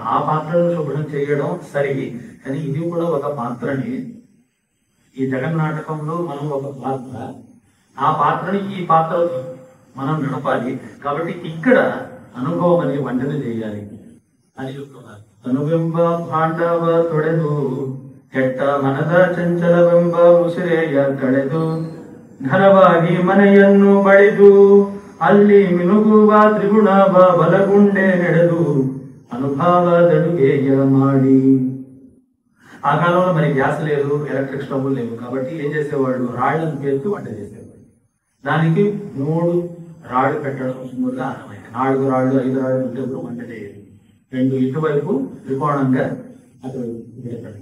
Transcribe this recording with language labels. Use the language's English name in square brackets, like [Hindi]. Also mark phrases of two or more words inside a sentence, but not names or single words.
[Telugu] ఆ పాత్రను శుభ్రం చేయడం సరి, కానీ ఇది కూడా ఒక పాత్రని. ఈ జగన్నాటకంలో మనం ఒక పాత్ర, ఆ పాత్రని ఈ పాత్ర మనం నడపాలి. కాబట్టి ఇక్కడ అనుభవం అనే వంటను చేయాలి అని చెప్తున్నారు. [Kannada] ಅನುಬಿಂಬ ಪಾಂಡವ ತೊಡೆದು ಕೆಟ್ಟ ಮನದ ಚಂಚಲವೆಂಬ ಉಸಿರೆಯ ತಳೆದು ಘನವಾಗಿ ಮನೆಯನ್ನು ಬಳಿದು ಅಲ್ಲಿ ಮಿನುಗುವ ತ್ರಿಗುಣವ ಬಲಗುಂಡೆ ನಡೆದು ಅನುಭಾವದಡುಗೇಯ ಮಾಡಿ. [Telugu] ఆ కాలంలో మరి గ్యాస్ లేదు, [English] electric stoves [Telugu] లేవు. కాబట్టి ఏం చేసేవాళ్ళు? రాళ్లను పేర్చి వంట చేసేవాళ్ళు. దానికి 3 రాళ్ళు పెట్టడం మూడుగా ఆనమైన. 4 రాళ్ళు 5 రాళ్ళు ఉంటే వంట చేయాలి. 2 ఇటువైపు త్రికోణంగా అటు పెట్టడం.